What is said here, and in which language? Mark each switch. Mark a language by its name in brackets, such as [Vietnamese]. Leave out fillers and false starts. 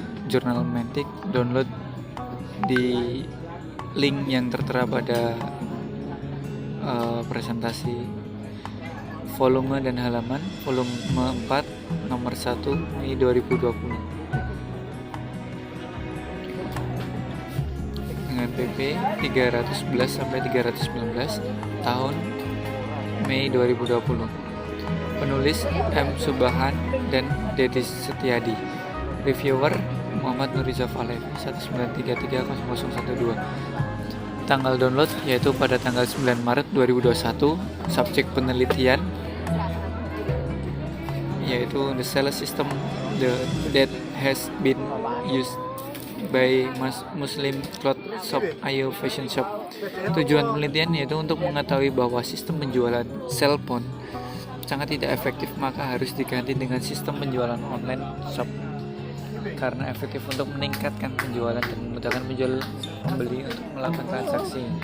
[Indonesian] Jurnal Mantic, download di link yang tertera pada presentasi volume dan halaman, volume 4 nomor 1 Mei 2020 dengan PP 311 sampai 319 tahun Mei 2020. Penulis M. Subahan dan Dedi Setiadi. Reviewer Muhammad Nuriza Falevi 1933012. Tanggal download yaitu pada tanggal 9 Maret 2021. Subjek penelitian yaitu [English] the sales system that has been used by Muslim cloth shop Ayo Fashion Shop. [Indonesian] Tujuan penelitian yaitu untuk mengetahui bahwa sistem penjualan cellphone sangat tidak efektif, maka harus diganti dengan sistem penjualan online shop karena efektif untuk meningkatkan penjualan dan memudahkan penjual pembeli untuk melakukan transaksi.